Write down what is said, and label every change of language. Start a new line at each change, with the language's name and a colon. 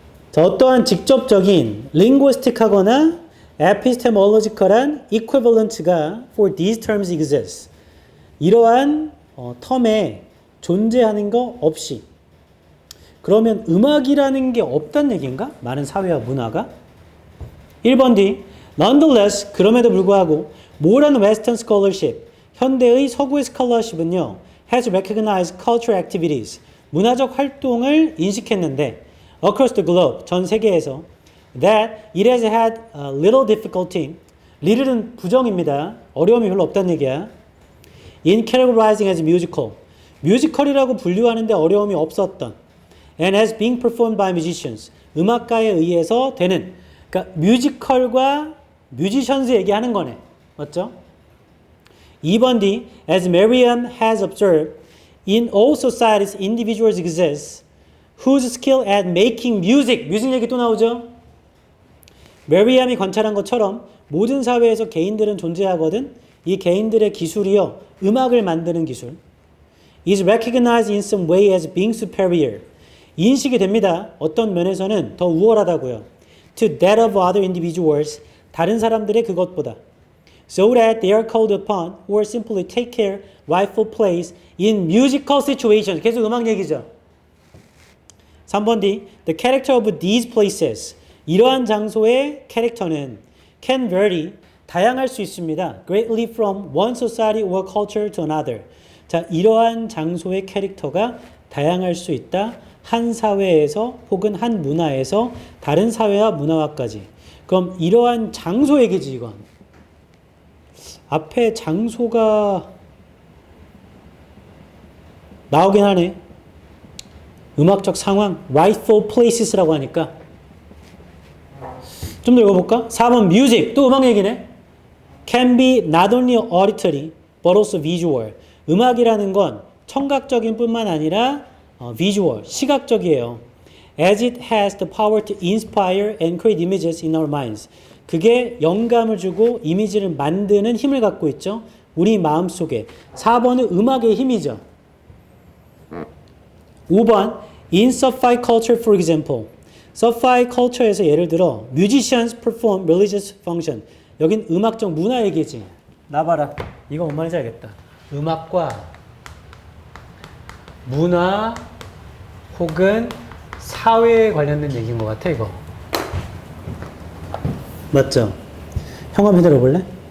Korean: 자, 어떠한 직접적인 linguistic하거나 epistemological한 equivalent가
English: for these terms exists.
Korean: 이러한 텀에 존재하는 거 없이. 그러면 음악이라는 게 없다는 얘기인가? 많은 사회와 문화가? 1번 D.
English: Nonetheless,
Korean: 그럼에도 불구하고
English: modern Western scholarship,
Korean: 현대의 서구의 스칼러십은요,
English: has recognized cultural activities,
Korean: 문화적 활동을 인식했는데
English: across the globe,
Korean: 전 세계에서
English: that it has had little difficulty,
Korean: little은 부정입니다. 어려움이 별로 없다는 얘기야.
English: in categorizing as musical,
Korean: 뮤지컬이라고 분류하는데 어려움이 없었던
English: and as being performed by musicians,
Korean: 음악가에 의해서 되는, 그러니까 뮤지컬과 뮤지션스 얘기하는 거네. 맞죠? 2번 D.
English: As Merriam has observed, in all societies individuals exist whose skill at making music.
Korean: 뮤직 얘기 또 나오죠? 메리암이 관찰한 것처럼 모든 사회에서 개인들은 존재하거든. 이 개인들의 기술이요. 음악을 만드는 기술.
English: is recognized in some way as being superior.
Korean: 인식이 됩니다. 어떤 면에서는 더 우월하다고요.
English: to that of other individuals.
Korean: 다른 사람들의 그것보다.
English: so that they are called upon or simply take care rightful place in musical situations.
Korean: 계속 음악 얘기죠. 3번 D.
English: The character of these places.
Korean: 이러한 장소의 캐릭터는
English: can vary.
Korean: 다양할 수 있습니다.
English: greatly from one society or culture to another.
Korean: 자, 이러한 장소의 캐릭터가 다양할 수 있다. 한 사회에서 혹은 한 문화에서 다른 사회와 문화와까지. 그럼 이러한 장소 얘기지 이건. 앞에 장소가 나오긴 하네. 음악적 상황, rightful places라고 하니까. 좀 더 읽어볼까? 4번 music, 또 음악 얘기네.
English: can be not only auditory but also visual.
Korean: 음악이라는 건 청각적인 뿐만 아니라 visual, 시각적이에요.
English: as it has the power to inspire and create images in our minds.
Korean: 그게 영감을 주고 이미지를 만드는 힘을 갖고 있죠. 우리 마음속에. 4번은 음악의 힘이죠.
English: 5번 In Sufi culture, for example. Sufi culture에서
Korean: 예를 들어
English: musicians perform religious function.
Korean: 여긴 음악적 문화 얘기지. 나봐라. 이거 뭔 말인지 알겠다. 음악과 문화 혹은 사회에 관련된 얘기인 것 같아 이거. 맞죠? 형 한번 들어볼래?